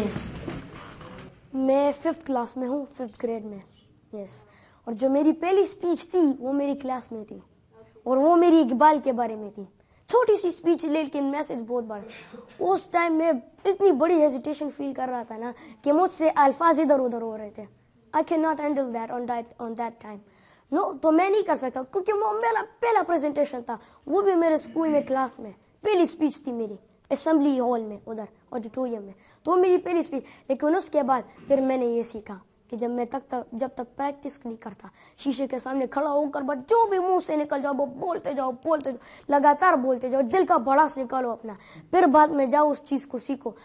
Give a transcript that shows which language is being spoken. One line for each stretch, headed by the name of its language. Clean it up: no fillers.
Urdu: یس, میں 5th class میں ہوں, 5th گریڈ میں. یس, اور جو میری پہلی اسپیچ تھی وہ میری کلاس میں تھی اور وہ میری اقبال کے بارے میں تھی. چھوٹی سی اسپیچ لیکن میسج بہت بڑا. اس ٹائم میں اتنی بڑی ہیزیٹیشن فیل کر رہا تھا نا کہ مجھ سے الفاظ ادھر ادھر ہو رہے تھے.
English: I cannot handle that on that time.
Urdu: No, تو میں نہیں کر سکتا کیونکہ وہ میرا پہلا پریزنٹیشن تھا, وہ بھی میرے اسکول میں کلاس میں پہلی اسپیچ تھی میری اسمبلی ہال میں ادھر آڈیٹوریم میں. تو میری پہلی اسپیچ. لیکن اس کے بعد پھر میں نے یہ سیکھا کہ جب تک پریکٹس نہیں کرتا, شیشے کے سامنے کھڑا ہو کر بس جو بھی منہ سے نکل جاؤ وہ بولتے جاؤ لگاتار بولتے جاؤ, دل کا بڑاس نکالو اپنا, پھر بعد میں جاؤ اس چیز کو سیکھو.